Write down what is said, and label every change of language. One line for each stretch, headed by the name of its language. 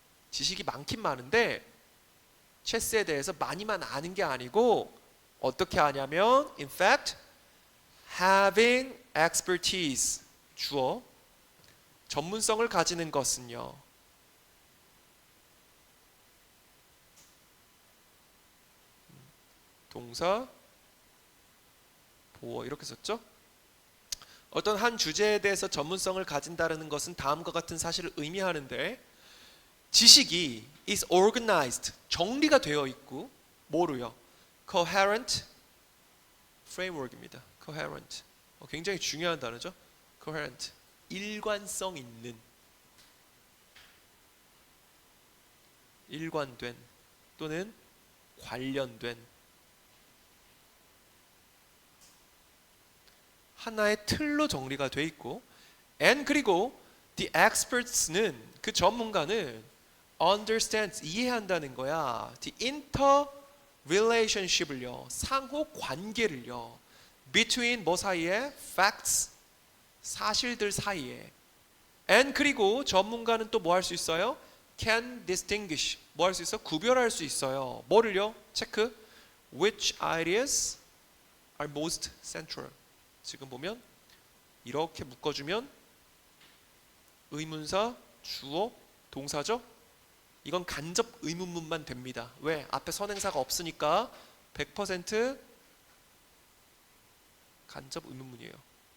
Korean: 지식이 많긴 많은데 체스에 대해서 많이만 아는 게 아니고 어떻게 하냐면
English: in fact having expertise
Korean: 주어 전문성을 가지는 것은요 동사 보어 이렇게 썼죠? 어떤 한 주제에 대해서 전문성을 가진다는 것은 다음과 같은 사실을 의미하는데 지식이 is organized 정리가 되어 있고 뭐로요?
English: coherent framework입니다.
Korean: coherent 굉장히 중요한 단어죠. coherent 일관성 있는 일관된 또는 관련된 하나의 틀로 정리가 돼 있고 and 그리고 the experts는 그 전문가는 understands 이해한다는 거야. the interrelationship을요 상호 관계를요 between 뭐 사이에 facts 사실들 사이에. and 그리고 전문가는 또 뭐 할 수 있어요? can distinguish. 뭐 할 수 있어? 구별할 수 있어요. 뭐를요? 체크.
English: which ideas are most central.
Korean: 지금 보면 이렇게 묶어주면 의문사, 주어, 동사죠? 이건 간접 의문문만 됩니다. 왜? 앞에 선행사가 없으니까 100% 간접 의문문이에요.